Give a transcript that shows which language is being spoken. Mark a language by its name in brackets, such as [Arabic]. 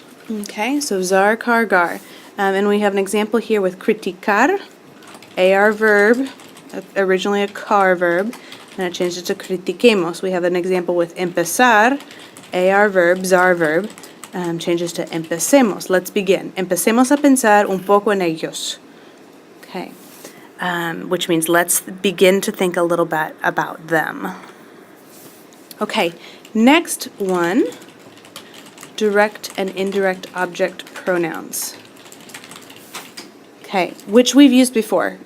[English] Okay, so zar, car, gar. And we have an example here with criticar, AR verb, originally a car verb, and it changed it to critiquemos. We have an example with empezar, AR verb, zar verb, changes to empecemos. Let's begin. [Spanish] Empecemos a pensar un poco en ellos. [English] Okay, which means let's begin to think a little bit about them. Okay, next one, direct and indirect object pronouns. Okay, which we've used before.